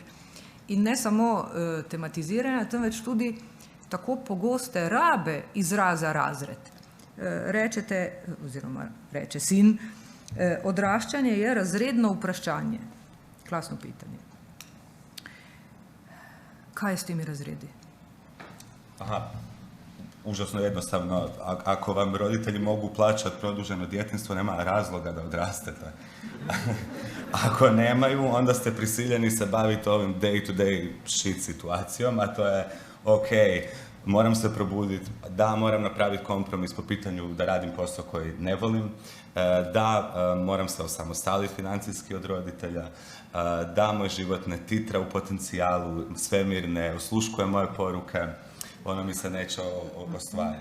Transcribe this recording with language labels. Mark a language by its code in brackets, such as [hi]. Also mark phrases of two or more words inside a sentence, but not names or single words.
[sl] In ne samo tematiziranja, temveč tudi tako pogoste rabe izraza razred. Rečete, oziroma reče sin, odraščanje je razredno vprašanje. [hr] Klasno pitanje. [sl] Kaj je s temi razredi? Aha, [hr] užasno jednostavno. Ako vam roditelji mogu plaćati produženo djetinjstvo, nema razloga da odrastete. Ako nemaju, onda ste prisiljeni se baviti ovim [en] day-to-day shit [hr] situacijom, a to je ok, moram se probuditi, da, moram napraviti kompromis po pitanju da radim posao koji ne volim, da, moram se osamostaliti financijski od roditelja, da, moj život ne titra u potencijalu, svemir ne osluškuje moje poruke, ono mi se neće ostvariti.